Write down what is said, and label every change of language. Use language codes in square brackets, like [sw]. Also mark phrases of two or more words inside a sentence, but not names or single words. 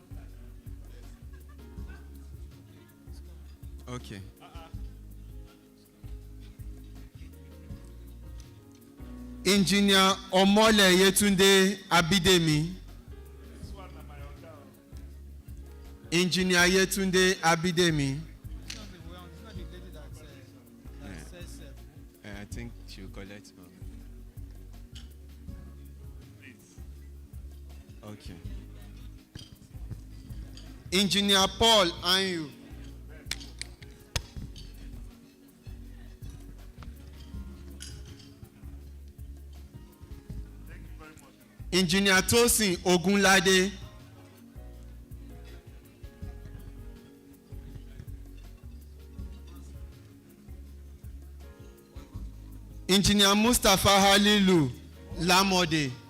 [en] Okay. Engineer Omole Yetunde Abidemi. Engineer Yetunde Abidemi. I think she'll collect. Okay. Engineer Paul Anyu. Engineer Tosin Ogunlade. Engineer Mustafa Halilu Lamode.